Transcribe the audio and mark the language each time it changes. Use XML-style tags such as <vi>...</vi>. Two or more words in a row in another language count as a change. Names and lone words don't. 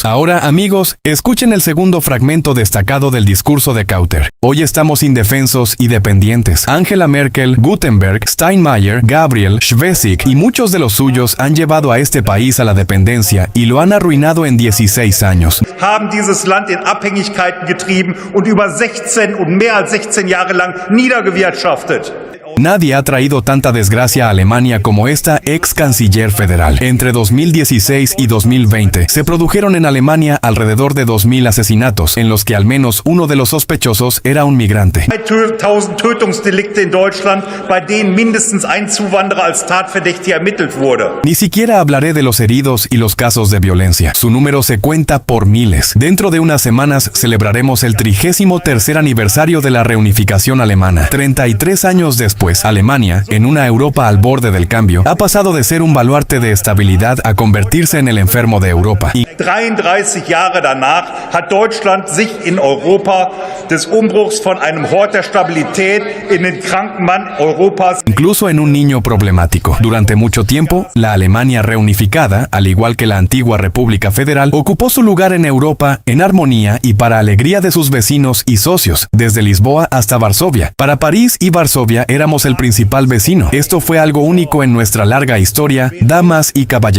<es>Ahora, amigos, escuchen el segundo fragmento destacado del discurso de Kauter. Hoy estamos indefensos y dependientes. Angela Merkel, Gutenberg, Steinmeier, Gabriel, Schwesig y muchos de los suyos han llevado a este país a la dependencia y lo han arruinado en 16 años.</es> <de>Haben dieses Land in Abhängigkeiten getrieben und über 16 und mehr als 16 Jahre lang niedergewirtschaftet.</de> <es>Nadie ha traído tanta desgracia a Alemania como esta ex canciller federal. Entre 2016 y 2020 se produjeron en Alemania alrededor de 2.000 asesinatos, en los que al menos uno de los sospechosos era un migrante.</es> <de>1000 Tötungsdelikte in Deutschland, bei denen mindestens ein Zuwanderer als Tatverdächtiger ermittelt wurde.</de> <es>Ni siquiera hablaré de los heridos y los casos de violencia. Su número se cuenta por miles. Dentro de unas semanas celebraremos el 33º aniversario de la reunificación alemana. 33 años después, Alemania, en una Europa al borde del cambio, ha pasado de ser un baluarte de estabilidad a convertirse en el enfermo de Europa.</es> <de>33 Jahre danach hat Deutschland sich in Europa des Umbruchs von einem Hort der Stabilität in den kranken Mann Europas.</de> <es>Incluso en un niño problemático. Durante mucho tiempo, la Alemania reunificada, al igual que la antigua República Federal, ocupó su lugar en Europa en armonía y para alegría de sus vecinos y socios, desde Lisboa hasta Varsovia. Para París y Varsovia éramos el principal vecino. Esto fue algo único en nuestra larga historia, damas y caballeros.</es>